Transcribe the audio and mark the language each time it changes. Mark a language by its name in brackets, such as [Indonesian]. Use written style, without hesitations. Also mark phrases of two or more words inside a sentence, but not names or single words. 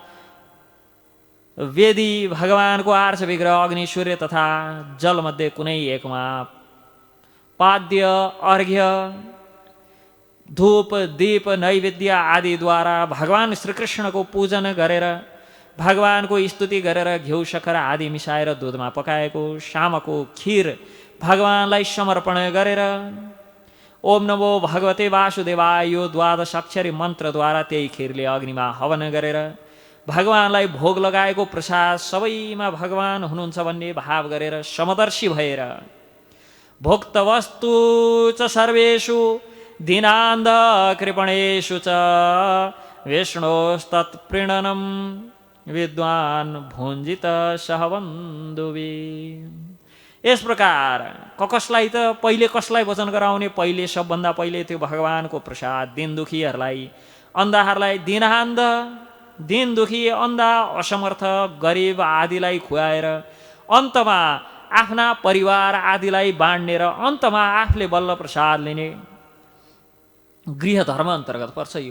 [Nepali] वेदी भगवानको आर्ष विग्रह अग्नि सूर्य तथा जलमध्ये कुनै एकमा पाद्य अर्घ्य धूप दीप नैवेद्य आदिद्वारा भगवान श्रीकृष्णको पूजन गरेर भगवानको स्तुति गरेर घिउ शक्कर आदि मिसाएर दुधमा पकाएको शामको खीर भगवानलाई समर्पण गरेर [Sanskrit] ओम नमो भगवते वासुदेवाय [Nepali] यो द्वादश अक्षरी मन्त्रद्वारा त्यही खीरले अग्निमा हवन गरेर भगवानलाई भोग लगाएको प्रसाद सबैमा भगवान हुनुहुन्छ भन्ने भाव गरेर समदर्शी भएर [Sanskrit] भोक्तवस्तु च सर्वेषु दीनान्ध कृपणेषु च विष्णोस्तत्प्रीणनं विद्वान् भुञ्जित सहबन्धुवी। [Nepali] यस प्रकार कसलाई त पहिले कसलाई वचन गराउने? पहिले सबभन्दा पहिले त्यो भगवानको प्रसाद दिन दुखीहरूलाई अन्धाहरूलाई दिनहान्ध दिन दुखी अन्धा असमर्थ गरिब आदिलाई खुवाएर अन्तमा आफ्ना परिवार आदिलाई बाँड्ने र अन्तमा आफूले बल्ल प्रसाद लिने गृह धर्म अन्तर्गत पर्छ यो।